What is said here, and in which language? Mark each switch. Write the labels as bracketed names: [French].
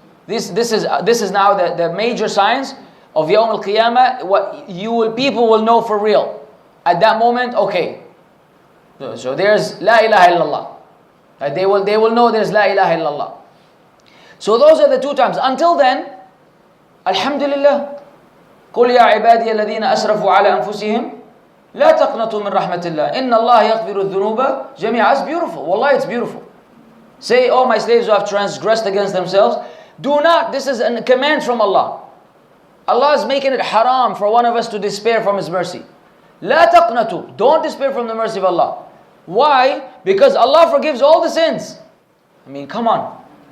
[English] This is now the major signs of Yawm al-Qiyamah. What people will know for real. At that moment, okay. So there's La ilaha illallah. They will know there's La ilaha illallah. So those are the two times. Until then, Alhamdulillah. [Arabic] قُلْ يَا عِبَادِيَ الَّذِينَ أَسْرَفُوا عَلَى أَنفُسِهِمْ لا تقنطوا من رحمة الله إن الله يغفر الذنوب جميعا. [English] It's beautiful. Wallah, it's beautiful. Say, oh my slaves who have transgressed against themselves, do not, this is a command from Allah. Allah is making it haram for one of us to despair from His mercy. [Arabic] لا تقنطوا. [English] Don't despair from the mercy of Allah. Why? Because Allah forgives all the sins. Come on.